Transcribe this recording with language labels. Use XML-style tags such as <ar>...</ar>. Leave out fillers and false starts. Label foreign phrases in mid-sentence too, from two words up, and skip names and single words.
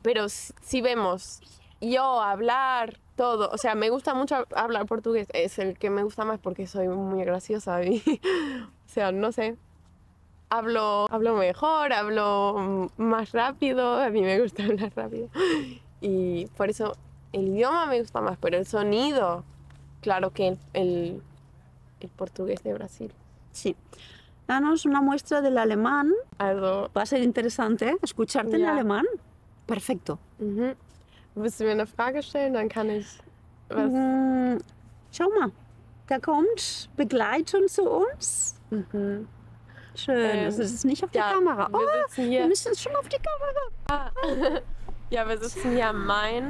<es>Pero si vemos yo hablar todo, o sea, me gusta mucho hablar portugués, es el que me gusta más porque soy muy graciosa y, o sea, no sé, hablo mejor, hablo más rápido, a mí me gusta hablar rápido. Y por eso el idioma me gusta más, pero el sonido, claro que el portugués de Brasil. Sí. Danos una muestra del alemán.</es> <de>Also,</de> <es>Va a ser interesante escucharte en</es> <de>Ja.</de> <es>alemán. Perfecto.</es> <de>willst du mir eine Frage stellen, dann kann ich was. Schau mal, da kommt Begleitung zu uns. Schön, das ist nicht auf die Ja, Kamera. wir Oh, sitzen wir hier. müssen es schon auf die Kamera. Ja, wir sitzen hier am Main.</de>